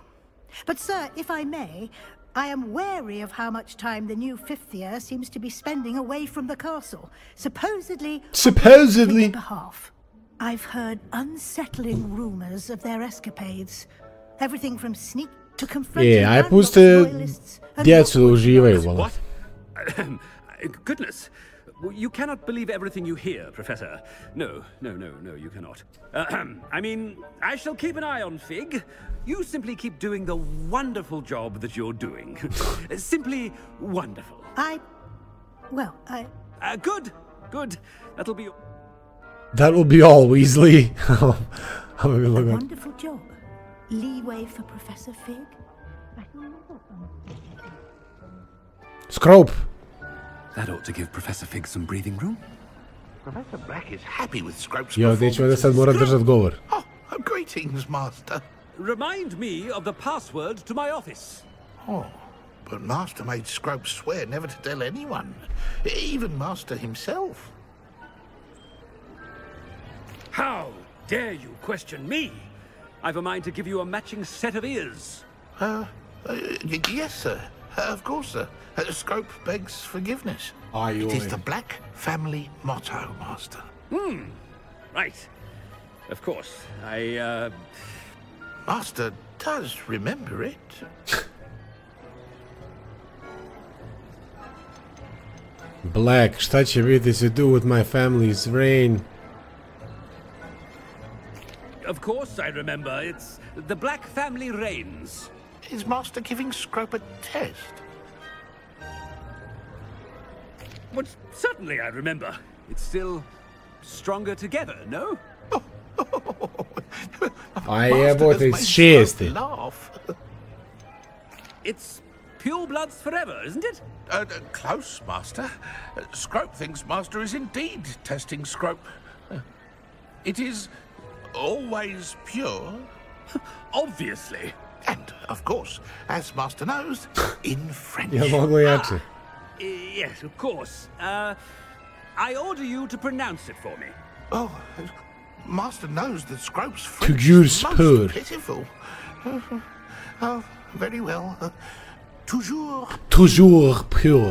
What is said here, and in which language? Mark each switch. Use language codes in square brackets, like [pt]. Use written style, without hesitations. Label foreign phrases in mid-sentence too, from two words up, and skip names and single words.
[en] But, sir, if I may, I am wary of how much time the new fifth year seems to be spending away from the castle, supposedly on their behalf. I've heard unsettling rumors of their escapades. Everything from sneak to confronting royalists and [bs] djecu da uživaju, vola. [en] What? Goodness. You cannot believe everything you hear, Professor. No, you cannot. I mean, I shall keep an eye on Fig. You simply keep doing the wonderful job that you're doing. Simply wonderful. Good. That will be all, Weasley. A wonderful job. Leeway for Professor Fig? Skropa. That ought to give Professor Fig some breathing room. Professor Black is happy with Skropa's [bs] nećemo da sad mora držat govor. [en] Oh, greetings, Master. Remind me of the password to my office. Oh, but Master made Skropa swear never to tell anyone, even Master himself. How dare you question me? I've a mind to give you a matching set of ears. Yes, sir. Of course, sir. Skropa begs forgiveness. It is the Black family motto, Master. Right. Of course. Master does remember it. Black, [bs] šta će biti [en] to do with my family's reign? Of course I remember. It's the Black family reigns. Is Master giving Skropa a test? But certainly I remember. It's still stronger together, no? [bs] A jebote, iz šeste. [en] It's pure bloods forever, isn't it? Close, Master. Skropa thinks Master is indeed testing Skropa. It is always pure. Obviously. And, of course, as Master knows, in French. [bs] Ja mogu jače. [en] Yes, of course. I order you to pronounce it for me. Oh, Master knows that Skropa's French is most pitiful. Oh, very well. [fr] Toujours pure.